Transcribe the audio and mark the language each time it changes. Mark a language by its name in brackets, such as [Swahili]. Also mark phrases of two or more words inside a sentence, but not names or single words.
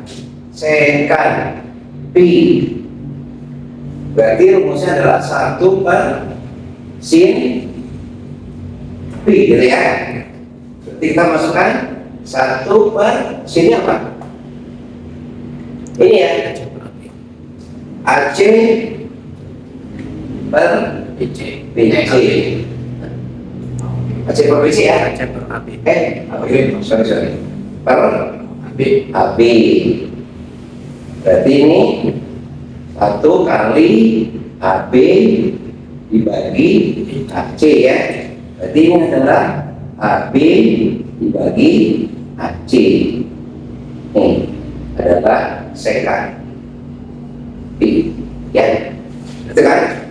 [Indonesian] Sekan P. Berarti rumusnya adalah satu per sin pi gitu ya. Berarti kita masukkan 1 per sinnya apa? Ini ya, AC per PC. BC. AC per BC ya? AC per AB. AB, sorry. Per AB. AB. Berarti ini 1 kali AB dibagi AC ya. Berarti ini adalah AB dibagi AC. Ini adalah sekan P ya. Itu kan?